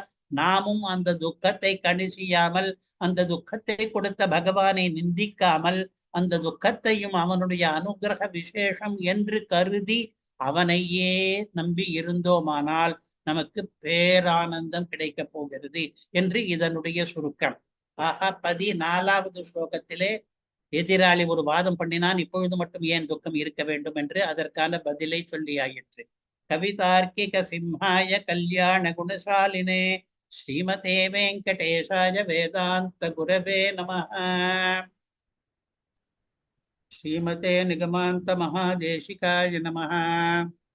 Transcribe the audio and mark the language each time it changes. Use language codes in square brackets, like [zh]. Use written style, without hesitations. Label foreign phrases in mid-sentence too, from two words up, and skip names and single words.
[ta] நாமும் அந்த துக்கத்தை கணி செய்யாமல், அந்த துக்கத்தை கொடுத்த பகவானை நிந்திக்காமல், அந்த துக்கத்தையும் அவனுடைய அனுகிரக விசேஷம் என்று கருதி அவனையே நம்பி இருந்தோமானால் நமக்கு பேரானந்தம் கிடைக்கப் போகிறது என்று இதனுடைய சுருக்கம். ஆக 14வது ஸ்லோகத்திலே எதிராளி ஒரு வாதம் பண்ணினான், இப்பொழுது மட்டும் ஏன் துக்கம் இருக்க வேண்டும் என்று. அதற்கான பதிலை சொல்லியாயிற்று. [sa] कवितार्किक सिंहाय कल्याण गुणशालिने श्रीमते वेङ्कटेशाय वेदान्त गुरवे नमः. श्रीमते निगमान्त महादेशिकाय नमः.